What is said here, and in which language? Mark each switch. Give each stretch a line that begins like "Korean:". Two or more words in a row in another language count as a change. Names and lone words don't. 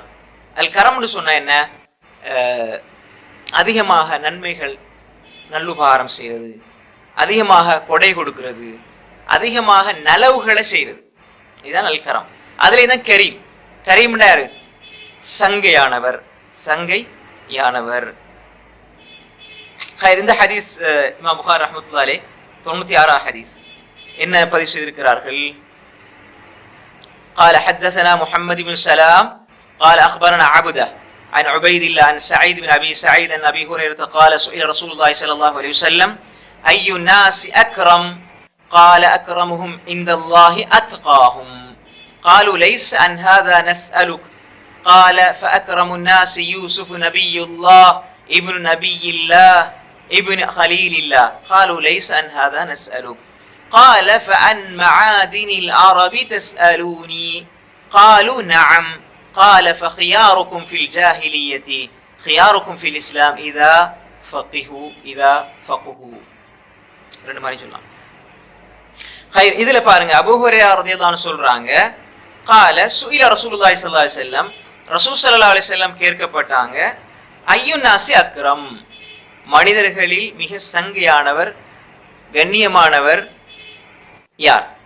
Tamil: அல் கரம்னு சொன்னா என்ன, அதிகமாக நன்மைகள் நல்லுபகாரம் செய்யறது, அதிகமாக கொடை கொடுக்கிறது, அதிகமாக நலவுகளை செய்யறது, இதுதான் அல் கரம். அதுல தான் கரீம். கரீம்னா யாரு, சங்கையானவர், சங்கையானவர். இந்த ஹதீஸ் இமாம் புகாரி
Arabic: رحمة الله عليه
Tamil: 96வது ஹதீஸ் என்ன பதிவு செய்திருக்கிறார்கள்.
Arabic: قال حدثنا محمد بن سلام قال أخبرنا عبده عن عبيد الله عن سعيد بن أبي سعيد عن أبي هريرة قال سئل رسول الله صلى الله عليه وسلم أي الناس أكرم قال أكرمهم عند الله أتقاهم قالوا ليس عن هذا نسألك قال فأكرم الناس يوسف نبي الله ابن نبي الله ابن خليل الله قالوا ليس عن هذا نسألك قال فعن معادن العرب تسألوني قالوا نعم قال فخياركم في الجاهلية خياركم في الإسلام إذا فقهوا
Tamil: ரெண்டு மாதிரி சொல்லலாம். இதுல பாருங்க, அபூ ஹுரைரா
Arabic: رضي الله عنه
Tamil: சொல்றாங்க,
Arabic: قال سئل رسول الله صلى الله عليه وسلم, رسول صلى الله عليه وسلم
Tamil: கேட்கப்பட்டாங்க,
Arabic: أي الناس أكرم,
Tamil: மனிதர்களில் மிக சங்கையானவர் கண்ணியமானவர் யார்?